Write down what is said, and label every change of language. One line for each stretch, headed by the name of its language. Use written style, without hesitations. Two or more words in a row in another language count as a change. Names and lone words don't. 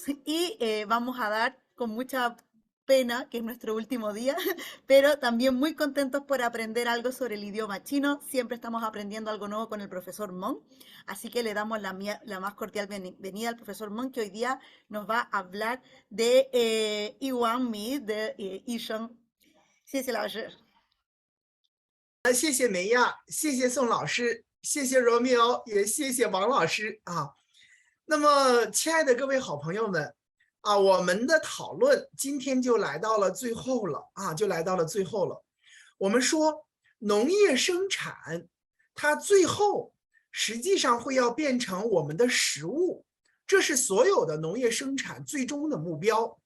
Spanish: Y vamos a dar con mucha pena, que es nuestro último día, pero también muy contentos por aprender algo sobre el idioma chino. Siempre estamos aprendiendo algo nuevo con el profesor Meng, así que le damos la más cordial bienvenida al profesor Meng, que hoy día nos va a hablar de Iwan Mi, de Yisheng. Sí, sí, la va
Chinese: 谢谢梅亚，谢谢宋老师，谢谢罗密欧，也谢谢王老师啊。那么，亲爱的各位好朋友们啊，我们的讨论今天就来到了最后了啊，就来到了最后了。我们说农业生产，它最后实际上会要变成我们的食物，这是所有的农业生产最终的目标。